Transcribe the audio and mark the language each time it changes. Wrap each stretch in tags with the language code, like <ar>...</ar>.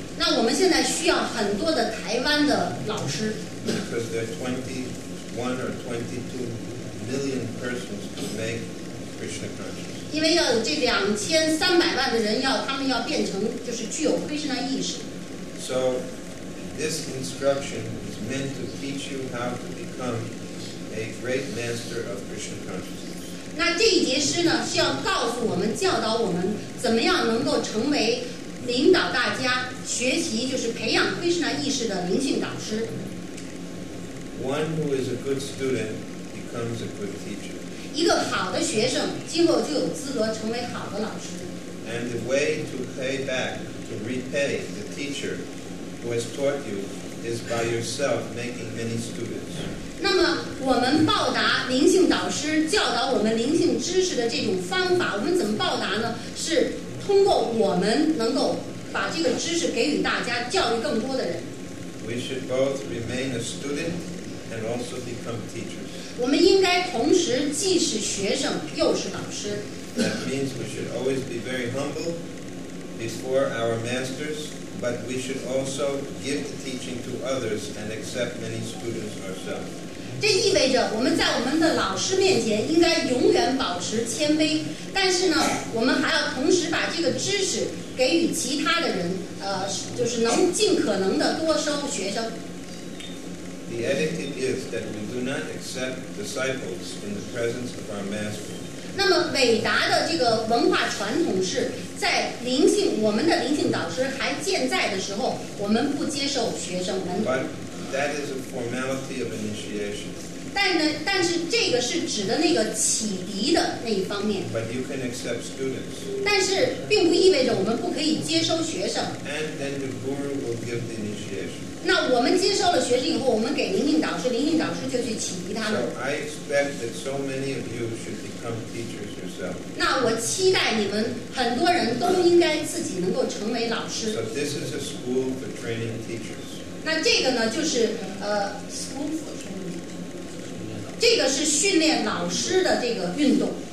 <zh>那我们现在需要很多的台湾的老师，</zh> <en>because there are 21 or 22 million persons to make Krishna conscious.</en> <zh>因为要有这2300万的人他们要变成就是具有Krishna意识。</zh> <en>So this instruction is meant to teach you how to become a great master of Krishna consciousness.</en> <zh>那这一节诗呢，是要告诉我们、教导我们，怎么样能够成为领导大家学习，就是培养Krishna意识的灵性导师。</zh> <en>One who is a good student becomes a good teacher.</en> <zh>一个好的学生，今后就有资格成为好的老师。</zh> <en>And the way to pay back, to repay the teacher who has taught you is by yourself making many students.</en> <zh>那么，我们报答灵性导师教导我们灵性知识的这种方法，我们怎么报答呢？是通过我们能够把这个知识给予大家，教育更多的人。</zh> <en>We should both remain a student and also become teachers.</en> <zh>我们应该同时既是学生又是老师。</zh> <en>That means we should always be very humble before our masters, but we should also give the teaching to others and accept many students ourselves.</en> <zh>这意味着我们在我们的老师面前应该永远保持谦卑，但是呢，我们还要同时把这个知识给予其他的人，就是能尽可能的多收学生。</zh> <en>The etiquette is that we do not accept disciples in the presence of our master.</en> <zh>那么伟大的这个文化传统是在我们的灵性导师还健在的时候，我们不接受学生门徒。</zh> <en>But that is a formality of initiation.</en> <zh>但是这个是指的那个启迪的那一方面。</zh> <en>But you can accept students.</en> <zh>但是并不意味着我们不可以接收学生。</zh> <en>And then the guru will give the initiation.</en> <zh>那我们接收了学生以后，我们给灵性导师，灵性导师就去启迪他们。</zh> <en>So I expect that so many of you should become teachers yourself.</en> <zh>那我期待你们很多人都应该自己能够成为老师。</zh> <en>So this is a school for training teachers.</en> <zh>那这个呢，就是</zh> <en>school for training，</en> <zh>这个是训练老师的这个运动。</zh>